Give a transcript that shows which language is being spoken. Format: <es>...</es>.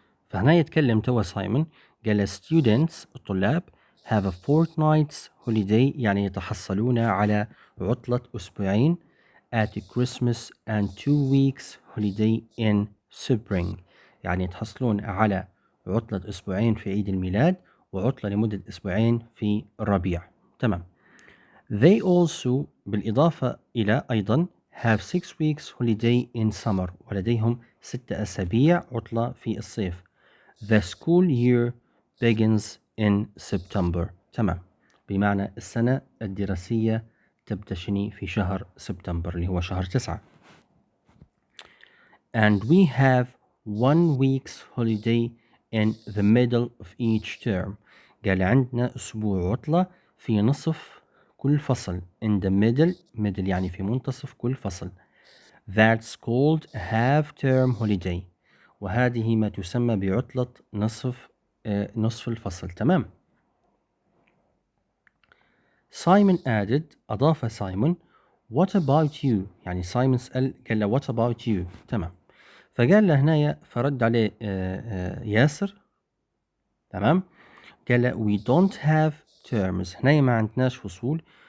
<ar>فهنا يتكلم توا سايمون، قال students الطلاب</ar> <en>have a fortnight's holiday</en> <ar>يعني يتحصلون على عطلة أسبوعين</ar> <en>at Christmas and 2 weeks holiday in spring،</en> <ar>يعني يتحصلون على عطلة أسبوعين في عيد الميلاد وعطلة لمدة أسبوعين في الربيع. تمام.</ar> <en>They also</en> <ar>بالإضافة إلى أيضا</ar> <en>have 6 weeks holiday in summer،</en> <ar>ولديهم 6 أسابيع عطلة في الصيف.</ar> <en>The school year begins in September.</en> <ar>تمام، بمعنى السنة الدراسية تبدأ في شهر سبتمبر اللي هو شهر 9.</ar> <en>And we have 1 week's holiday in the middle of each term.</en> <ar>قال عندنا أسبوع عطلة في نصف كل فصل.</ar> <en>In the middle</en> <ar>يعني في منتصف كل فصل.</ar> <en>That's called half term holiday.</en> <ar>وهذه ما تسمى بعطلة نصف الفصل. تمام.</ar> <en>Simon added</en> <ar>أضاف سايمون</ar> <en>what about you،</en> <ar>يعني سايمون سأل قال له</ar> <en>what about you.</en> <ar>تمام، فقال له هنايا فرد عليه ياسر. تمام، قال له</ar> <en>we don't have terms،</en> <ar>هنايا ما عندناش فصول.</ar>